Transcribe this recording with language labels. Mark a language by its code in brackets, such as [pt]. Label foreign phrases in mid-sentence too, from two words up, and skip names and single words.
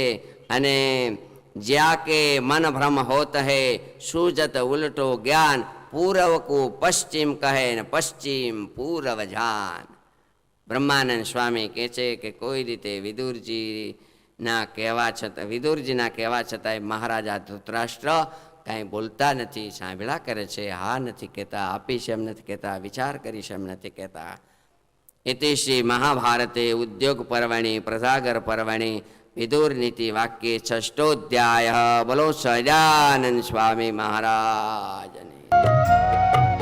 [hi] અને जहाँ के मन भ्रम होत है, सूझत उलटो ज्ञान, पूर्व को पश्चिम कहे ने पश्चिम पूर्व जान. [gu] બ્રહ્માનંદ સ્વામી કહે છે કે કોઈ રીતે વિદુરજીના કહેવા છતાંય મહારાજા ધૃતરાષ્ટ્ર કાંઈ બોલતા નથી, સાંભળ્યા કરે છે, હા નથી કહેતા, આપીશ એમ નથી કહેતા, વિચાર કરીશ એમ નથી કહેતા. [sa] इति श्री महाभारते उद्योग पर्वणि प्रसागर पर्वणि विदुर नीति वाक्ये 6ोऽध्यायः। [hi] बोलो सहजानंद स्वामी महाराज ने।